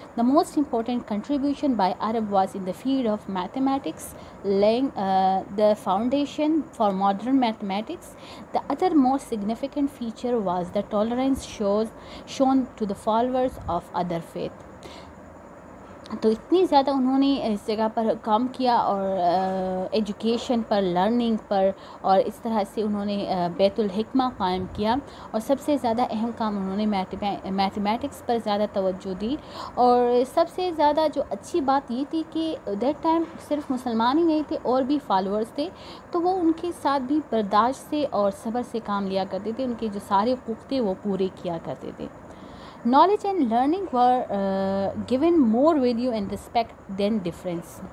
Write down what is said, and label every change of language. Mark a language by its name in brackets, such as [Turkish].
[English] The most important contribution by Arab was in the field of mathematics, laying the foundation for modern mathematics. The other most significant feature was the tolerance shown to the followers of other faith. [Urdu] تو اتنی زیادہ انہوں نے اس جگہ پر کام کیا اور education پر، learning پر، اور اس طرح سے انہوں نے بیت الحکمہ قائم کیا. اور سب سے زیادہ اہم کام انہوں نے میتھمیٹکس پر زیادہ توجہ دی. اور سب سے زیادہ جو اچھی بات یہ تھی کہ دیٹ ٹائم صرف مسلمان ہی نہیں تھے اور بھی فالوورز تھے، تو وہ ان کے ساتھ بھی برداشت سے اور صبر سے کام لیا کرتے تھے. ان کے جو سارے حقوق تھے وہ پورے کیا کرتے تھے. [English] Knowledge and learning were given more value and respect than difference.